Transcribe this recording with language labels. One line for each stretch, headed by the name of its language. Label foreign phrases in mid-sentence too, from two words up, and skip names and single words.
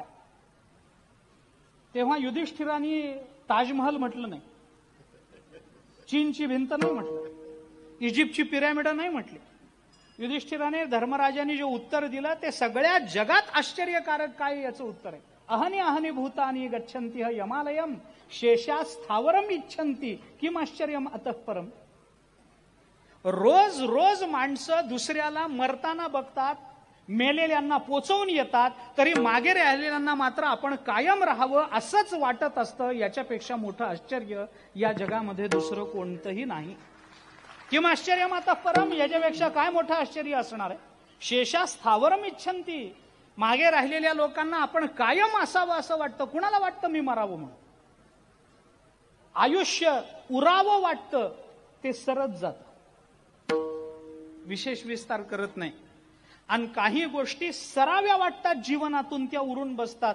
Marathi: तेव्हा युधिष्ठिराने ताजमहल म्हटलं नाही, चीनची भिंत नाही म्हटलं, इजिप्तची पिरॅमिड नाही म्हटली. युधिष्ठिराने धर्मराजाने जे उत्तर दिलं ते सगळ्या जगात आश्चर्यकारक काय याचं उत्तर आहे.
Sanskrit: अहनी अहनी भूतानी गच्छन्ति यमालयम शेषा स्थावरम इच्छन्ति किम आश्चर्यम अतः परम.
Marathi: रोज रोज माणसं दुसऱ्याला मरताना बघतात, मेलेल्यांना पोचवून येतात, तरी मागे राहिलेल्यांना मात्र आपण कायम राहावं असंच वाटत असतं. याच्यापेक्षा मोठं आश्चर्य या जगामध्ये दुसरं कोणतंही नाही.
Sanskrit: किम आश्चर्यम अतः परम,
Marathi: याच्यापेक्षा काय मोठं आश्चर्य असणार आहे?
Sanskrit: शेषा स्थावरम इच्छन्ति,
Marathi: मागे राहिलेल्या लोकांना आपण कायम असावं असं वाटतं. कुणाला वाटतं मी मरावं म्हणून? आयुष्य उरावं वाटतं ते सरत जातं, विशेष विस्तार करत नाही. आणि काही गोष्टी सराव्या वाटतात जीवनातून, त्या उरून बसतात.